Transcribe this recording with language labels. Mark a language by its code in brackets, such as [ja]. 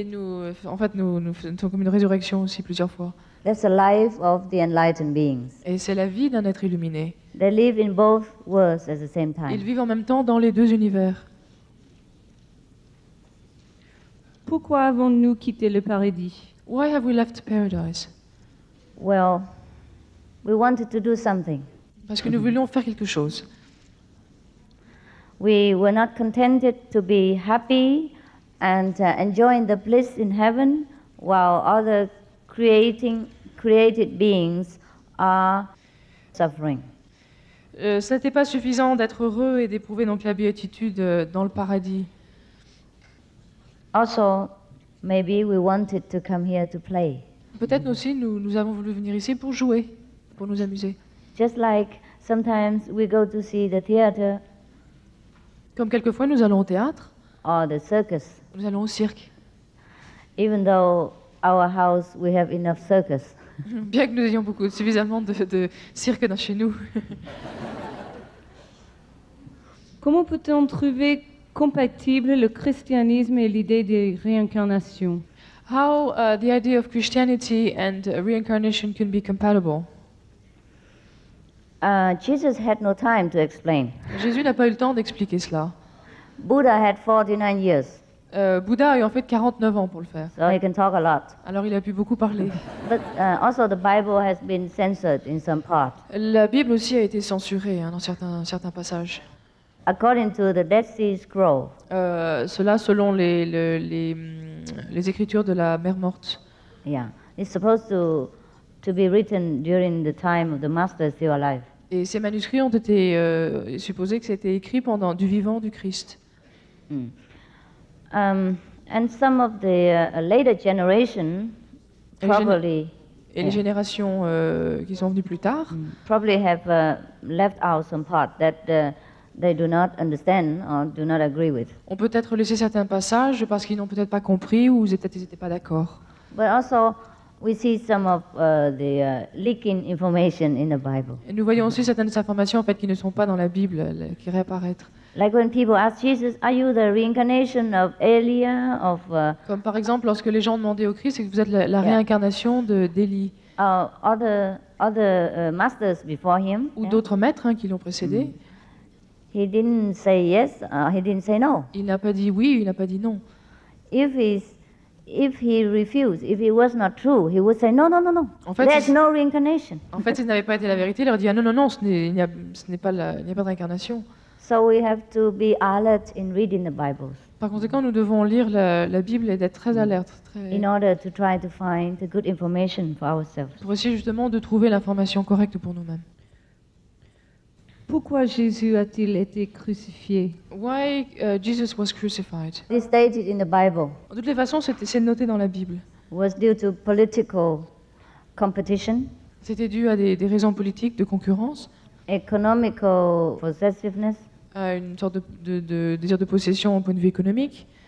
[fr] Et nous faisons comme une résurrection aussi plusieurs fois. [en] That's the life of the enlightened beings. [fr] Et c'est la vie d'un être illuminé. [en] They live in both worlds at the same [fr] Ils [en] time. [fr] vivent en même temps dans les deux univers. Pourquoi avons-nous quitté le paradis? [en] Why have we left paradise? Well, we wanted to do something. [fr] Parce que nous voulions faire quelque chose. [en] We were not contented to be happy and enjoying the bliss in heaven while other created beings are suffering. [fr] Ce n'était pas suffisant d'être heureux et d'éprouver donc la béatitude dans le paradis. [en] Also, maybe we wanted to come here to play. [fr] Peut-être aussi nous avons voulu venir ici pour jouer, pour nous amuser. [en] Just like sometimes we go to see the theater [fr] Comme quelquefois nous allons au théâtre, [en] or the circus, [fr] nous allons au cirque. [en] even though our house we have enough circus. [fr] Bien que nous ayons suffisamment de cirque dans chez nous. Comment peut-on trouver compatible le christianisme et l'idée de réincarnation? [en] How the idea of Christianity and reincarnation can be compatible. Jesus had no time to explain. [fr] Jésus n'a pas eu le temps d'expliquer cela. [en] Buddha had 49 years, [fr] Bouddha a eu en fait 49 ans pour le faire. [en] so he can talk a lot. [fr] Alors il a pu beaucoup parler. [en] But also the Bible has been censored in some part. [fr] La Bible aussi a été censurée dans certains passages. [en] According to the Dead Sea Scroll, [fr] Cela selon les écritures de la mer morte. [en] yeah, it's supposed to be written during the time of the Master still alive. [fr] Et ces manuscrits ont été supposés que c'était écrit pendant du vivant du Christ. [en] And some of the later generation [fr] Et les [en] probably [fr] Et les générations qui sont venues plus tard [en] probably have left out some part that they do not understand or do not agree with. [fr] ont peut-être laissé certains passages parce qu'ils n'ont peut-être pas compris ou peut-être ils n'étaient pas d'accord. [en] But also, we see some of the leaking information in the Bible. [fr] Et nous voyons aussi certaines informations en fait qui ne sont pas dans la Bible, qui réapparaître. [en] Like when people ask Jesus, "Are you the reincarnation of Elia, of [fr] Comme par exemple lorsque les gens demandaient au Christ, c'est que vous êtes la réincarnation d'Élie [en] other masters before him?" [fr] ou d'autres maîtres qui l'ont précédé. [en] He didn't say yes. He didn't say no. [fr] Il n'a pas dit oui, il n'a pas dit non. [en] If he refused, if it was not true, he would say no, no, no, no. [fr] En fait, [en] There's no reincarnation. [fr] En fait, s'il n'avait pas été la vérité, il aurait dit ah non, non, non, il n'y a pas de réincarnation. [en] So we have to be alert in reading the Bibles [fr] Par conséquent, nous devons lire la Bible et d'être très alertes, [en] in order to try to find the good information for ourselves. [fr] pour essayer justement de trouver l'information correcte pour nous-mêmes. Pourquoi Jésus a-t-il été crucifié? [en] Why Jesus was crucified? It is stated in the Bible. [fr] De toutes les façons, c'est noté dans la Bible. [en] It was due to political competition, [fr] C'était dû à des raisons politiques, de concurrence, [en] economical possessiveness, [fr] à une sorte de désir de possession au point de vue économique,